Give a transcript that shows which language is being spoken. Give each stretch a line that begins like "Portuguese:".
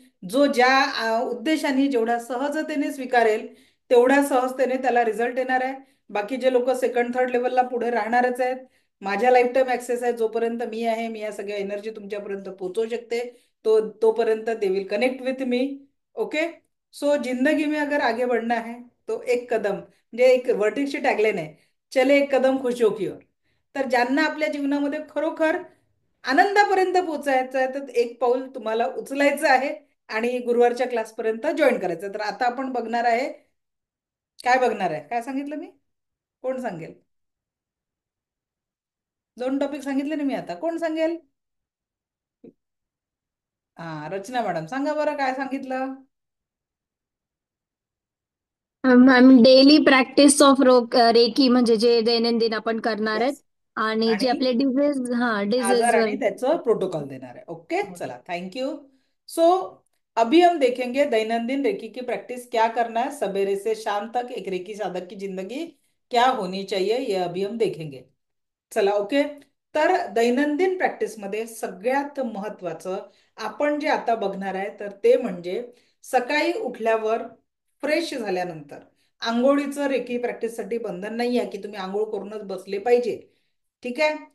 Marathi: जो ज्या उद्देशाने जेवढ्या सहजतेने स्वीकारेल तेवढ्या सहजतेने त्याला रिझल्ट येणार आहे. बाकी जे लोक सेकंड थर्ड लेवलला पुढे राहणारच आहेत. माझ्या लाईफ टाईम ऍक्सेस आहे, जोपर्यंत मी आहे, मी या सगळ्या एनर्जी तुमच्यापर्यंत पोहोचवू शकते. तोपर्यंत
English: They will connect with me. Okay.
Hindi: सो जिंदगी में अगर आगे बढ़ना है तो एक कदम,
Marathi: म्हणजे एक वर्टिकची टॅगलाईन आहे,
Hindi: चले एक कदम खुशियों की ओर.
Marathi: तर ज्यांना आपल्या जीवनामध्ये खरोखर आनंदापर्यंत पोहोचायचं आहे तर एक पाऊल तुम्हाला उचलायचं आहे आणि गुरुवारच्या क्लासपर्यंत जॉईन करायचं. तर आता आपण बघणार आहे, काय बघणार आहे, काय सांगितलं मी? कोण सांगेल? 2 टॉपिक सांगितले ना मी, आता कोण सांगेल? हा, रचना मॅडम सांगा बरं, काय सांगितलं?
English: ma'am daily practice of reiki,
Marathi: म्हणजे जे दैनंदिन आपण करणार आहेत.
English: Yes.
Marathi: आणि जे आपले डिझीज, हा आजार डिझीज वर. आणि त्याचं प्रोटोकॉल देणार आहे.
English: okay,
Marathi: चला,
English: Thank you.
Hindi: सो अभी हम देखेंगे दैनंदिन रेकी की प्रैक्टिस क्या करना है, सवेरे से शाम तक एक रेकी साधक की जिंदगी क्या होनी चाहिए, ये अभी हम देखेंगे.
Marathi: चला, ओके. तर दैनंदिन प्रॅक्टिस मध्ये सगळ्यात महत्वाचं आपण जे आता बघणार आहे तर ते म्हणजे सकाळी उठल्यावर फ्रेश झाल्यानंतर आंघोळीचं रेकी प्रॅक्टिससाठी बंधन नाही आहे की तुम्ही आंघोळ करूनच बसले पाहिजे. ठीक आहे.